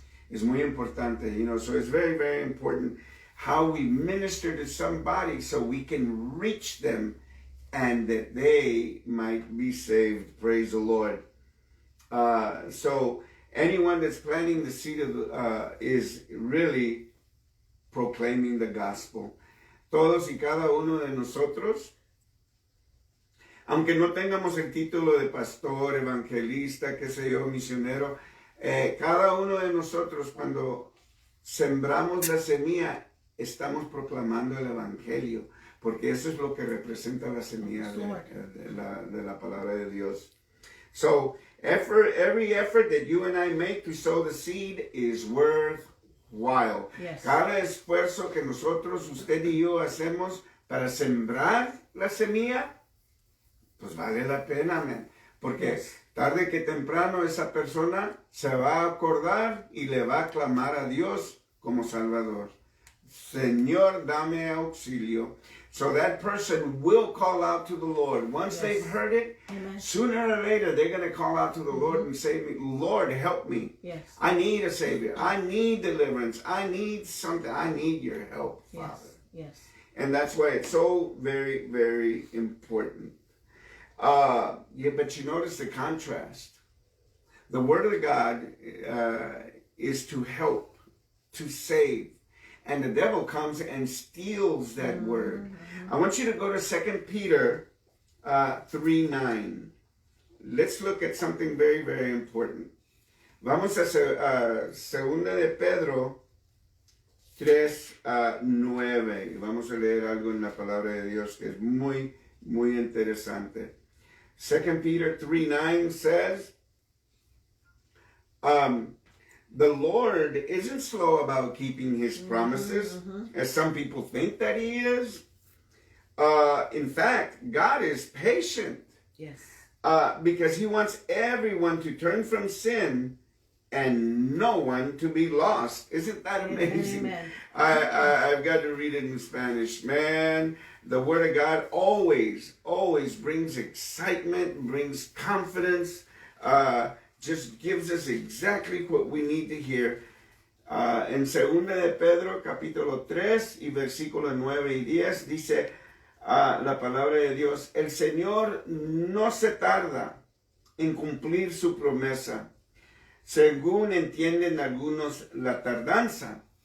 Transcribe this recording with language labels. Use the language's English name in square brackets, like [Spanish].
[Spanish] Is muy importante, [English] you know, so it's very, very important how we minister to somebody so we can reach them and that they might be saved. Praise the Lord. So anyone that's planting the seed of is really proclaiming the gospel. [Spanish] Todos y cada uno de nosotros, aunque no tengamos el título de pastor, evangelista, qué sé yo, misionero, cada uno de nosotros cuando sembramos la semilla estamos proclamando el evangelio, porque eso es lo que representa la semilla de la palabra de Dios. [English] So every effort that you and I make to sow the seed is worthwhile. Yes. [Spanish] Cada esfuerzo que nosotros, usted y yo, hacemos para sembrar la semilla, pues vale la pena, man. Porque tarde que temprano esa persona se va a acordar y le va a clamar a Dios como Salvador. Señor, dame auxilio. [English] So that person will call out to the Lord. Once they've heard it, Amen. sooner or later they're going to call out to the Lord and say, Lord, help me. Yes. I need a Savior. I need deliverance. I need something. I need your help, Father. Yes. Yes. And that's why it's so very, very important. But you notice the contrast. The Word of God is to help, to save. And the devil comes and steals that word. I want you to go to 2 Peter 3:9. Let's look at something very, very important. [Spanish] Vamos a Segunda de Pedro 3:9. Vamos a leer algo en la palabra de Dios que es muy, muy interesante. [English] 2 Peter 3:9 says, the Lord isn't slow about keeping his promises, as some people think that he is. In fact, God is patient. Yes. Because he wants everyone to turn from sin and no one to be lost. Isn't that amazing? Amen. I've got to read it in Spanish. Man, the Word of God always brings excitement, brings confidence, just gives us exactly what we need to hear. [Spanish] En Segunda de Pedro, capítulo 3, y versículos 9 y 10, dice la palabra de Dios, el Señor no se tarda en cumplir su promesa, según entienden algunos la tardanza.